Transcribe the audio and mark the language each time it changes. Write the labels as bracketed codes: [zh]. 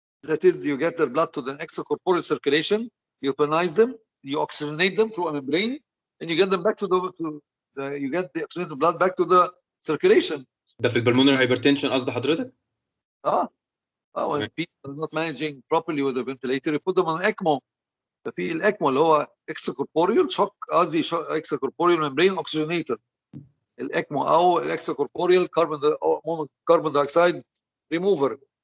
[en] That is, you get their blood to the extracorporeal circulation, you ionize them, you oxygenate them through a membrane, and you get them back to you get the oxygenated blood back to the circulation. [ar] ده في البلمونري هايبرتنشن قصد حضرتك؟ [en] When people are not managing properly with the ventilator, you put them on ECMO. [ar] ففي الاكمو اللي هو extracorporeal shock قصدي extracorporeal membrane oxygenator. الاكمو او الاكستراكوربوريال carbon dioxide remover.